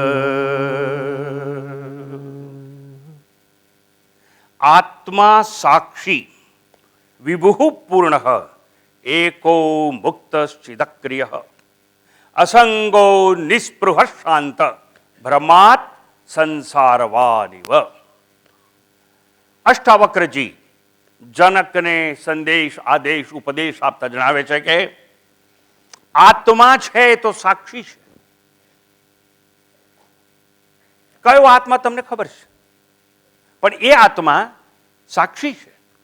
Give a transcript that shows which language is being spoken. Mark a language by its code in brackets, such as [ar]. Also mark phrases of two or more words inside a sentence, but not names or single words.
[sa] आत्मा साक्षी विभुः पूर्णः एको मुक्तश्चिदक्रियः असंगो निस्पृहः शांत भ्रमात् સંસારવાનિવ. [gu] અષ્ટાવક્રજી જનકને સંદેશ આદેશ ઉપદેશ આપતા જણાવે છે કે આત્મા છે એ તો સાક્ષી છે. કયો આત્મા તમને ખબર છે, પણ એ આત્મા સાક્ષી છે.